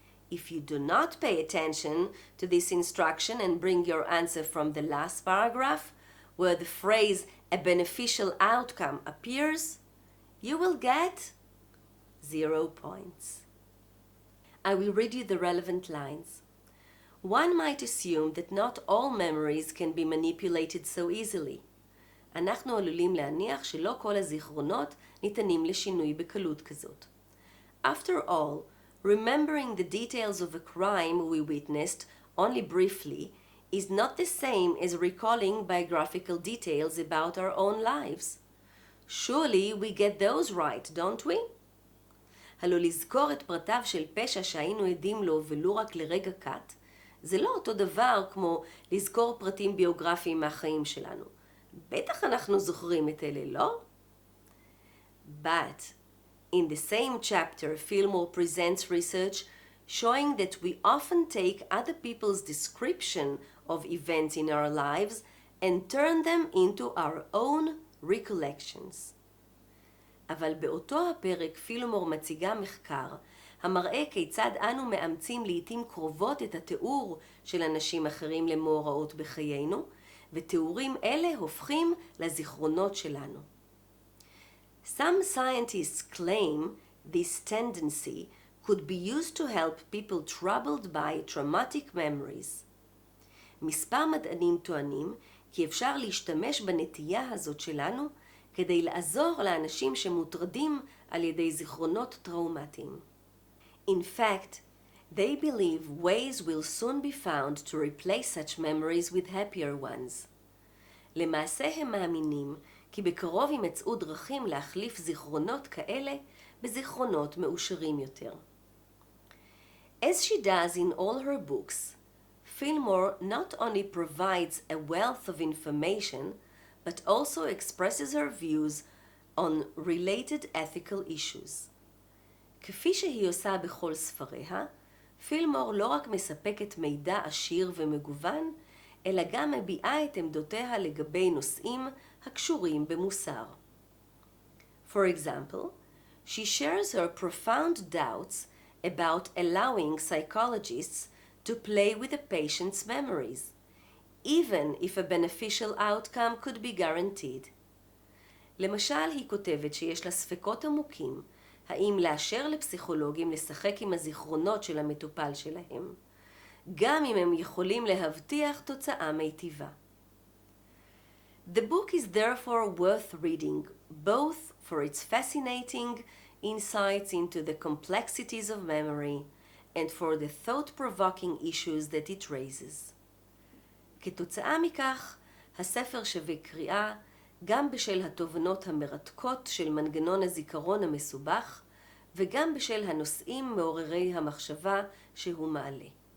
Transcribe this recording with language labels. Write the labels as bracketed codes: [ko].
[en] If you do not pay attention to this instruction and bring your answer from the last paragraph, where the phrase a beneficial outcome appears, you will get 0 points. I will read you the relevant lines. One might assume that not all memories can be manipulated so easily. [he] אנחנו עלולים להניח שלא כל הזיכרונות ניתנים לשינוי בקלות כזאת. [en] After all, remembering the details of a crime we witnessed only briefly is not the same as recalling biographical details about our own lives. Surely we get those right, don't we? [he] הלא לזכור את פרטיו של פשע שהיינו עדים לו ולו רק לרגע קט, זה לא אותו דבר כמו לזכור פרטים ביוגרפיים מהחיים שלנו. בטח אנחנו זוכרים את אלה, לא? [en] But in the same chapter, Fillmore presents research showing that we often take other people's description of events in our lives and turn them into our own recollections. [he] אבל באותו הפרק פילמור מציגה מחקר המראה כיצד אנו מאמצים לעתים קרובות את התיאור של אנשים אחרים למאורעות בחיינו, ותיאורים אלה הופכים לזיכרונות שלנו. [en] Some scientists claim this tendency could be used to help people troubled by traumatic memories. [he] מספר מדענים טוענים כי אפשר להשתמש בנטייה הזאת שלנו כדי לעזור לאנשים שמוטרדים על ידי זיכרונות טראומטיים. [en] In fact, they believe ways will soon be found to replace such memories with happier ones. [he] למעשה הם מאמינים כי בקרוב יימצאו דרכים להחליף זיכרונות כאלה בזיכרונות מאושרים יותר. [en] As she does in all her books, Fillmore not only provides a wealth of information, but also expresses her views on related ethical issues. [he] כפי שהיא עושה בכל ספריה, פילמור לא רק מספקת מידע עשיר ומגוון, אלא גם מביעה את עמדותיה לגבי נושאים הקשורים במוסר. [en] For example, she shares her profound doubts about allowing psychologists to play with a patient's memories, even if a beneficial outcome could be guaranteed. [he] למשל, היא כותבת שיש לה ספקות עמוקים האם לאשר לפסיכולוגים לשחק עם הזיכרונות של המטופל שלהם, גם אם הם יכולים להבטיח תוצאה מיטיבה. [en] The book is therefore worth reading, both for its fascinating insights into the complexities of memory and for the thought-provoking issues that it raises. [he] כתוצאה מכך, הספר שווה קריאה גם בשל התובנות המרתקות של מנגנון הזיכרון המסובך וגם בשל הנושאים מעוררי המחשבה שהוא מעלה.